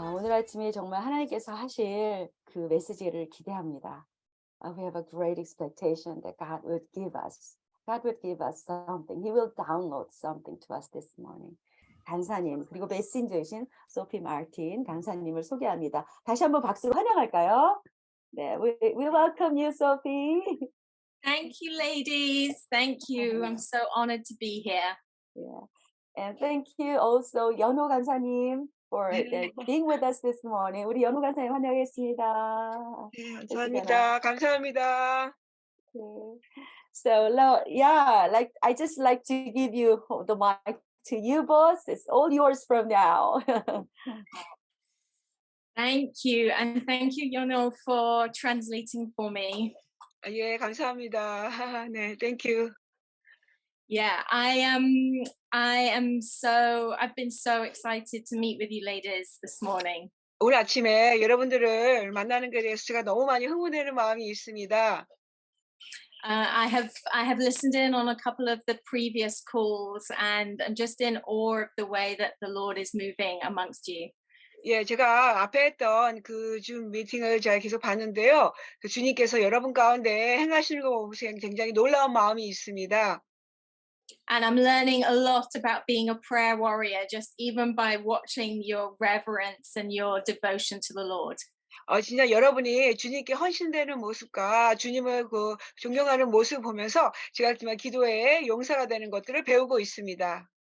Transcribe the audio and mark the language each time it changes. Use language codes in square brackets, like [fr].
[ko] 아침에 정말 하나님께서 하실 그 메시지를 기대합니다. [en] We have a great expectation that God would give us something. He will download something to us this morning. [ko] 강사님 그리고 메신저이신 소피 마틴 강사님을 소개합니다. 다시 한번 박수로 환영할까요? 네, [en] we welcome you, Sophie. Thank you, ladies. Thank you. I'm so honored to be here. Yeah. And thank you also 연호 강사님 for being with us this morning. [ko] 우리 연호 강사님 환영했습니다. 네, [en] This is gonna [ko] 감사합니다. 감사합니다. [en] okay. So yeah, like I just like to give you the mic to you, boss. It's all yours from now. Thank you. And thank you, Yono, for translating for me. [ko] 예, 감사합니다. 네, [en] thank you. Yeah, I've been so excited to meet with you ladies this morning. [ko] 오늘 아침에 여러분들을 만나는 것에 대해서 제가 너무 많이 흥분되는 마음이 있습니다. [en] I have listened in on a couple of the previous calls, and I'm just in awe of the way that the Lord is moving amongst you. [ko] 예, 제가 앞에 했던 그 줌 미팅을 제가 계속 봤는데요. 그 주님께서 여러분 가운데 행하시는 거 보면서 굉장히 놀라운 마음이 있습니다. [en] And I'm learning a lot about being a prayer warrior, just even by watching your reverence and your devotion to the Lord. [ko] 진짜 여러분이 주님께 헌신되는 모습과 주님을 그 존경하는 모습을 보면서 제가 정말 기도에 용사가 되는 것들을 배우고 있습니다.